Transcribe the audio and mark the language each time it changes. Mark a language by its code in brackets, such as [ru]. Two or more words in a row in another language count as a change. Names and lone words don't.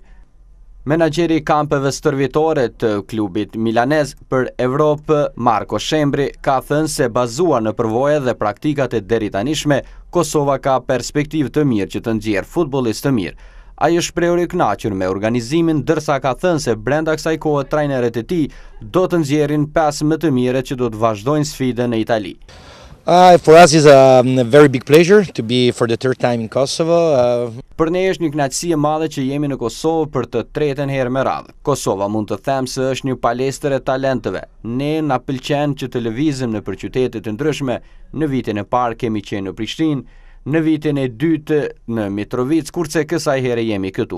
[sq] Menaxheri i kampeve stërvitore të klubit milanez për Evropë, Marko Shembri, ka thënë se bazuar në përvojat dhe praktikat e deritanishme, Kosova ka perspektivë të mirë që të nxjerrë futbollistë të mirë. Ai është shprehur i kënaqur me organizimin, ndërsa ka thënë se brenda kësaj kohe trajnerët e tij do të nxjerrin 5 më të mirët që do të vazhdojnë sfidën në Itali. [en] For us is a very big pleasure to be for the third time in Kosovo. [sq] Për ne është një kënaqësi e madhe që jemi në Kosovë për të tretën herë me radhë. Kosova mund të them se është një palestër e talenteve. Ne na pëlqen që të lëvizim nëpër qytete të ndryshme. Në vitin e parë kemi qenë në Prishtinë, në vitin e dytë në Mitrovic, kurse kësaj here jemi këtu.